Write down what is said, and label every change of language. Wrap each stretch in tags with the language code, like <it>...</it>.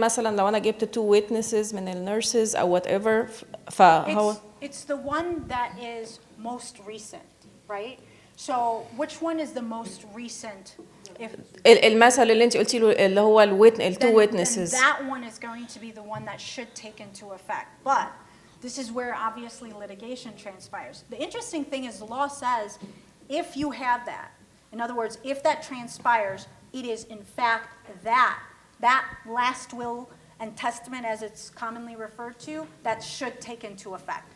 <ar>مثلا لو أنا جبت 2 witnesses من النيرسز أو whatever، فهو</ar> <en>It's the one that is most recent, right? So which one is the most recent?</en> <ar>المثل اللي انت قلتي له اللي هو التو witnesses.</ar> <en>Then that one is going to be the one that should take into effect. But this is where obviously litigation transpires. The interesting thing is the law says if you have that, in other words, if that transpires, it is in fact that last will and testament as it's commonly referred to, that should take into effect.</en>